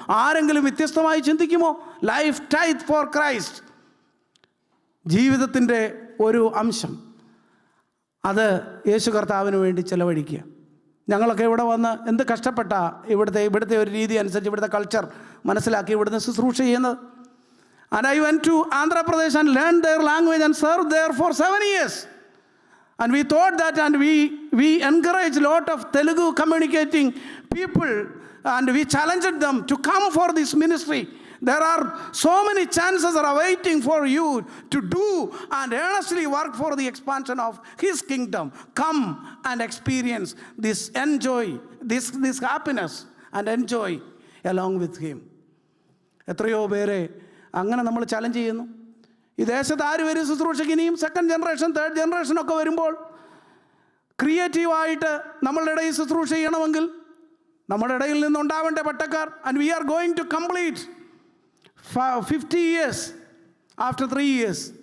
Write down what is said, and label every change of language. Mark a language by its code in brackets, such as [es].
[ml] ആരെങ്കിലും വ്യത്യസ്തമായി ചിന്തിക്കുമോ? [en] Life tithe for Christ. [ml] ജീവിതത്തിൻ്റെ ഒരു അംശം അത് യേശു കർത്താവിന് വേണ്ടി ചെലവഴിക്കുക. ഞങ്ങളൊക്കെ ഇവിടെ വന്ന് എന്ത് കഷ്ടപ്പെട്ട ഇവിടുത്തെ ഒരു രീതി അനുസരിച്ച് ഇവിടുത്തെ കൾച്ചർ മനസ്സിലാക്കി ഇവിടുന്ന് ശുശ്രൂഷ ചെയ്യുന്നത്. [en] And I went to Andhra Pradesh and learned their language and served there for 7 years. And we thought that, and we encouraged a lot of Telugu communicating people, and we challenged them to come for this ministry. There are so many chances are awaiting for you to do and earnestly work for the expansion of His kingdom. Come and experience this, enjoy this happiness and enjoy along with Him. [ml] എത്രയോ പേരെ അങ്ങനെ നമ്മൾ challenge ചെയ്യുന്നു. ഈ ദേശത്ത് ആര് വരും ശുശ്രൂഷയ്ക്ക്? ഇനിയും സെക്കൻഡ് ജനറേഷൻ, തേർഡ് ജനറേഷനൊക്കെ വരുമ്പോൾ ക്രിയേറ്റീവായിട്ട് നമ്മളുടെ ഇടയിൽ ശുശ്രൂഷ ചെയ്യണമെങ്കിൽ നമ്മുടെ ഇടയിൽ നിന്നുണ്ടാവേണ്ട പട്ടക്കാർ. [en] And we are going to complete 50 years after 3 years.